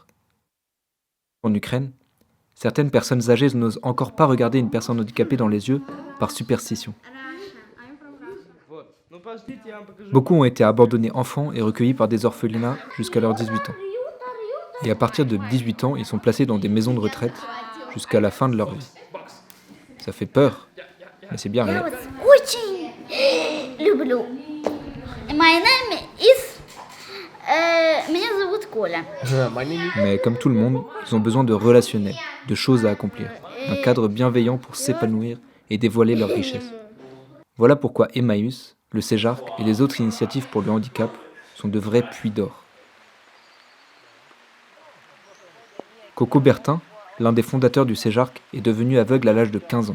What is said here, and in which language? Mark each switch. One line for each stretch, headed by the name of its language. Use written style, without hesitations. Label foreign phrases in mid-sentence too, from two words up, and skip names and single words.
French: En Ukraine, certaines personnes âgées n'osent encore pas regarder une personne handicapée dans les yeux par superstition. Beaucoup ont été abandonnés enfants et recueillis par des orphelinats jusqu'à leurs 18 ans. Et à partir de 18 ans, ils sont placés dans des maisons de retraite jusqu'à la fin de leur vie. Ça fait peur, mais c'est bien réel.
English: My name is...
Russian: Меня зовут Коля.
French: Mais comme tout le monde, ils ont besoin de relationnel, de choses à accomplir, d'un cadre bienveillant pour s'épanouir et dévoiler leur richesse. Voilà pourquoi Emmaüs, le CEJARC et les autres initiatives pour le handicap sont de vrais puits d'or. Coco Bertin, l'un des fondateurs du CEJARC, est devenu aveugle à l'âge de 15 ans.